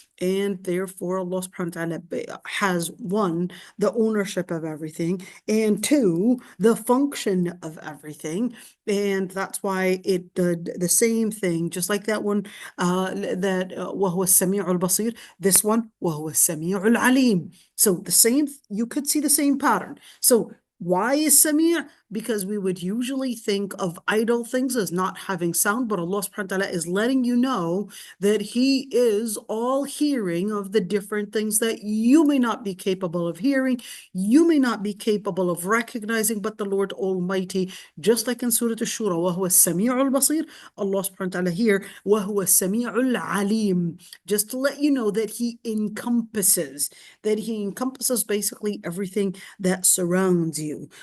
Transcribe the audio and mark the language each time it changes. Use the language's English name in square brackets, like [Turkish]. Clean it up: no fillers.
[English] And therefore, Allah subhanahu wa ta'ala has, one, the ownership of everything, and two, the function of everything. And that's why it did the same thing, just like that one, that [Arabic] وَهُوَ السَّمِيعُ الْبَصِيرُ. [English] This one, [Arabic] وَهُوَ السَّمِيعُ الْعَلِيمُ. [English] So the same, you could see the same pattern. So why is Sami'? Because we would usually think of idle things as not having sound, but Allah subhanahu wa ta'ala is letting you know that He is all hearing of the different things that you may not be capable of hearing, you may not be capable of recognizing, but the Lord Almighty, just like in Surah Al-Shura, [Arabic] وَهُوَ السَّمِيعُ الْبَصِيرُ, [English] Allah subhanahu wa ta'ala here, [Arabic] وَهُوَ السَّمِيعُ الْعَلِيمُ, [English] just to let you know that He encompasses basically everything that surrounds you.